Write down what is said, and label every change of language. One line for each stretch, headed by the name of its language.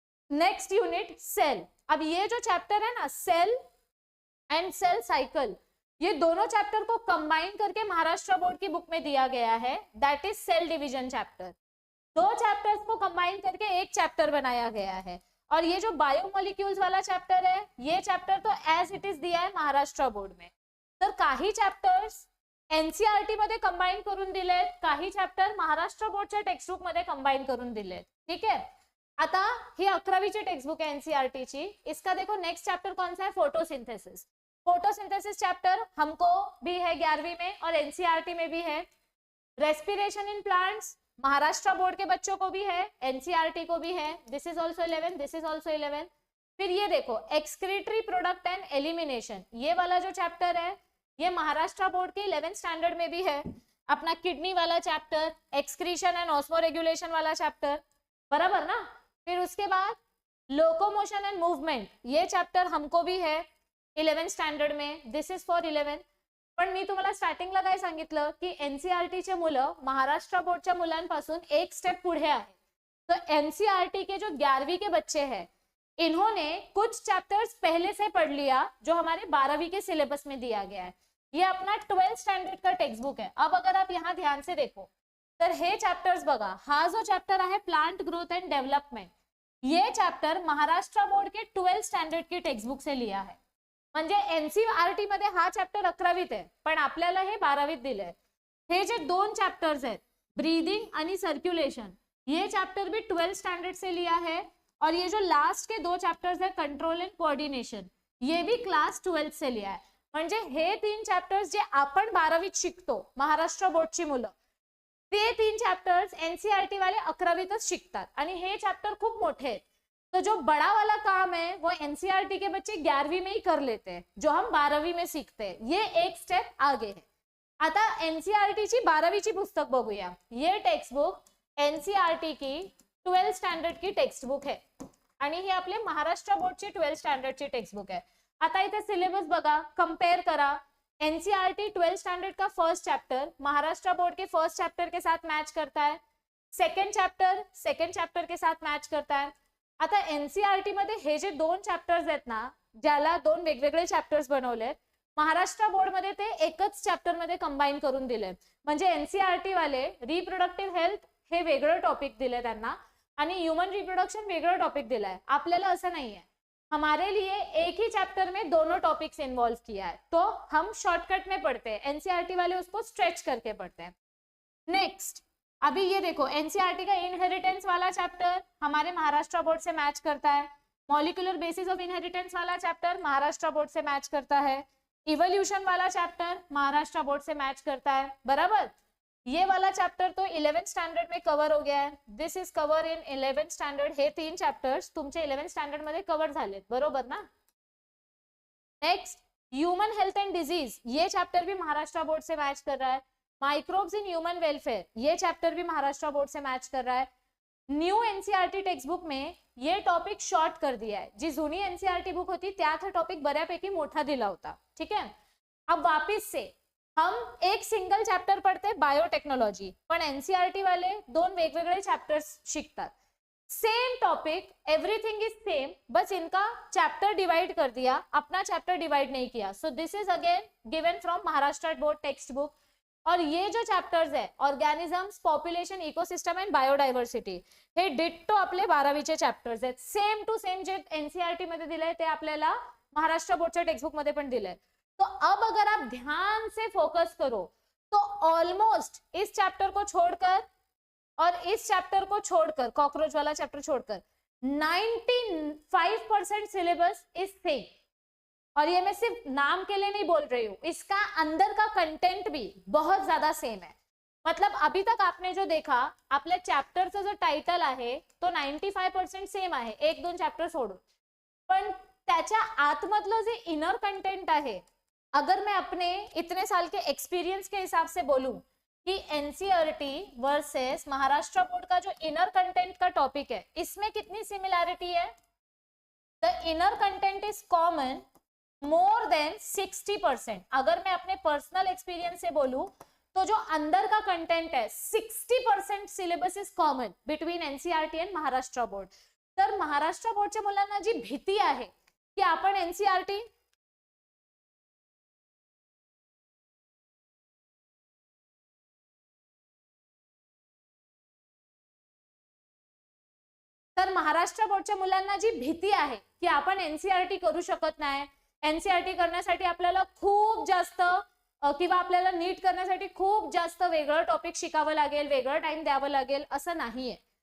Hindi: Next unit cell. अब ये जो चैप्टर है ना सेल एंड सेल साइकिल, ये दोनों चैप्टर को कंबाइन करके महाराष्ट्र बोर्ड की बुक में दिया गया है.
English: That is cell division chapter.
Hindi: 2 chapters को कंबाइन करके एक चैप्टर बनाया गया है. और ये जो बायोमोलिक्यूल्स वाला चैप्टर है, ये चैप्टर तो एज इट इज दिया है महाराष्ट्र बोर्ड में.
Marathi: तर काही चॅप्टर्स एनसीईआरटी मध्ये कंबाइन करून दिलेत, काही चॅप्टर महाराष्ट्र बोर्डच्या टेक्स्टबुक मध्ये कंबाइन करून दिलेत.
Hindi: ठीक है.
Marathi: आता ही 11वीची टेक्स्टबुक
Hindi: है एनसीईआरटी ची. इसका देखो नेक्स्ट चैप्टर कौन सा है, फोटोसिंथेसिस. फोटोसिंथेसिस चैप्टर हमको भी है 11वीं में और एनसीईआरटी में भी है. Respiration in plants Maharashtra board के बच्चों को भी है, एनसीईआरटी को भी है.
English: This is also 11, this is also 11.
Hindi: फिर ये देखो एक्सक्रीटरी प्रोडक्ट एंड एलिमिनेशन, ये वाला जो चैप्टर है ये महाराष्ट्र बोर्ड के 11th स्टैंडर्ड में भी है. अपना किडनी वाला चैप्टर, एक्सक्रीशन एंड ऑस्मोरेगुलेशन वाला चैप्टर, बराबर ना. फिर उसके बाद लोकोमोशन एंड मूवमेंट, ये चैप्टर हमको भी है 11th स्टैंडर्ड में.
English: This is for 11.
Marathi: पण मी तुम्हाला स्टार्टिंगला काय सांगितलं की एनसीईआरटीचे मुलं महाराष्ट्र बोर्डच्या मुलांपासून एक स्टेप पुढे आहे.
Hindi: तो एनसीईआरटी के जो 11वीं के बच्चे हैं इन्होंने कुछ चैप्टर्स पहले से पढ़ लिया जो हमारे 12वीं के सिलेबस में दिया गया है. ये अपना 12th स्टैंडर्ड का टेक्स्ट बुक है. अब अगर आप यहाँ ध्यान से देखो
Marathi: तर हे चैप्टर्स बघा. हा जो चैप्टर आहे
Hindi: प्लांट ग्रोथ एंड डेव्हलपमेंट, ये चैप्टर महाराष्ट्र बोर्ड के 12th स्टैंडर्ड की टेक्स्ट बुक से लिया है.
Marathi: म्हणजे एनसीईआरटी मध्ये हा चॅप्टर 11वीत आहे पण आपल्याला हे 12वीत दिलंय. हे जे 2 चैप्टर्स आहेत ब्रीदिंग आणि सर्क्युलेशन,
Hindi: ये चैप्टर भी 12th स्टैंडर्ड से लिया है. और ये जो लास्ट के 2 चैप्टर्स है कंट्रोल एंड कोऑर्डिनेशन, ये भी क्लास 12th से लिया है.
Marathi: म्हणजे हे 3 चैप्टर्स जे आपण 12वीत शिकतो महाराष्ट्र बोर्डची मुलं, ते 3 चैप्टर्स एनसीईआरटी वाले 11वीतच शिकतात आणि हे चैप्टर खूप मोठे आहेत.
Hindi: तो जो बड़ा वाला काम है वो एनसीईआरटी के बच्चे 11वीं में ही कर लेते हैं, जो हम 12वीं में सीखते हैं. ये एक स्टेप आगे है.
Marathi: आता एनसीईआरटी ची 12वीं ची पुस्तक बघूया.
Hindi: ये टेक्स्ट बुक एनसीईआरटी की 12th स्टैंडर्ड की टेक्स्ट बुक है
Marathi: आणि ही आपले महाराष्ट्र बोर्डची 12th स्टैंडर्ड ची
Hindi: टेक्स्ट बुक है.
Marathi: आता इथे सिलेबस बघा, कंपेयर करा.
Hindi: एनसीईआरटी 12th स्टैंडर्ड का फर्स्ट चैप्टर महाराष्ट्र बोर्ड के फर्स्ट चैप्टर के साथ मैच करता है. सेकंड चैप्टर के साथ मैच करता है.
Marathi: आता एनसीईआरटी मध्ये हे जे 2 चॅप्टर्स आहेत ना, ज्याला 2 वेगवेगळे चॅप्टर्स बनवलेत, महाराष्ट्र बोर्ड मध्ये ते एकच चॅप्टर मध्ये कंबाइन करून दिले. म्हणजे एनसीईआरटी वाले रिप्रोडक्टिव्ह हेल्थ हे वेगळं टॉपिक दिले त्यांना आणि ह्यूमन रिप्रोडक्शन वेगळं टॉपिक दिलाय. आपल्याला असं नाहीये.
Hindi: हमारे लिए एक ही चैप्टर में दोनों टॉपिक्स इन्वॉल्व किया है, तो हम शॉर्टकट में पढ़ते हैं. एनसीईआरटी वाले उसको स्ट्रेच करके पढ़ते हैं. नेक्स्ट अभी ये देखो एनसीईआरटी का इनहेरिटेंस वाला चैप्टर हमारे महाराष्ट्र बोर्ड से मैच करता है. मॉलिक्यूलर बेसिस ऑफ इनहेरिटेंस वाला चैप्टर महाराष्ट्र बोर्ड से मैच करता है. इवोल्यूशन वाला चैप्टर महाराष्ट्र बोर्ड से मैच करता है. बराबर. ये वाला चैप्टर तो 11th स्टैंडर्ड में कवर हो गया है.
English: This is cover in 11th standard.
Marathi: हे 3 चैप्टर्स तुमचे 11th स्टैंडर्ड मध्ये कवर झालेत, बरोबर ना.
Hindi: Next human health and disease, ये चैप्टर भी महाराष्ट्र बोर्ड से मैच कर रहा है. माइक्रोब्स इन ह्यूमन वेलफेयर, ये चैप्टर भी महाराष्ट्र बोर्ड से मैच कर रहा है. न्यू एनसीईआरटी टेक्स्ट बुक में ये टॉपिक शॉर्ट कर दिया है.
Marathi: जी जुनी एनसीईआरटी बुक होती त्यात हा टॉपिक बऱ्यापैकी मोठा दिला होता. ठीक है.
Hindi: अब वापिस से हम एक सिंगल चॅप्टर पडते
Marathi: बायोटेक्नॉलॉजी, पण एनसीईआरटी वाले दोन वेगवेगळे चॅप्टर्स शिकतात.
English: same topic, everything is same,
Hindi: बस इनका चैप्टर डिवाइड कर दिया, अपना चैप्टर डिवाइड नहीं किया.
English: So this is again given from Maharashtra board text book.
Marathi: और ये जो चॅप्टर्स आहे organisms, population, ecosystem and biodiversity, हे डिट्टो आपले 12वीचे चॅप्टर्स आहेत. सेम टू सेम जे एनसीईआरटी मध्ये दिलंय ते आपल्याला महाराष्ट्र बोर्डच्या टेक्स्ट बुक मध्ये पण दिलंय.
Hindi: तो अब अगर आप ध्यान से फोकस करो तो ऑलमोस्ट इस चैप्टर को छोड़कर और इस चैप्टर को छोड़कर, कॉकरोच वाला चैप्टर छोड़कर 95% सिलेबस इज सेम. और ये मैं सिर्फ नाम के लिए नहीं बोल रही हूँ, इसका अंदर का कंटेंट भी बहुत ज्यादा सेम है. मतलब अभी तक आपने जो देखा,
Marathi: आपल्या चॅप्टरचं जो टायटल आहे तो 95% सेम आहे, एक दोन चॅप्टर सोडून. पण त्याच्या आतमधलं जे इनर कंटेंट आहे,
Hindi: अगर मैं अपने इतने साल के एक्सपीरियंस के हिसाब से बोलूं कि एनसीईआरटी वर्सेस महाराष्ट्र बोर्ड का जो इनर कंटेंट का टॉपिक है, इसमें कितनी सिमिलैरिटी है?
English: The inner content is common more than 60%.
Hindi: अगर मैं अपने पर्सनल एक्सपीरियंस से बोलूं तो जो अंदर का कंटेंट है
English: 60% syllabus is common between NCERT and Maharashtra board.
Marathi: तर महाराष्ट्र बोर्डच्या मुलांना जी भीती आहे की आपण एनसीईआरटी तर महाराष्ट्र बोर्डच्या मुलांना जी भीती आहे की आपण एनसीईआरटी करू शकत नाही, एनसीईआरटी करण्यासाठी आपल्याला खूप जास्त किंवा आपल्याला नीट करण्यासाठी खूप जास्त वेगळं टॉपिक शिकावं लागेल, वेगळं टाइम द्यावं लागेल, असं नाहीये.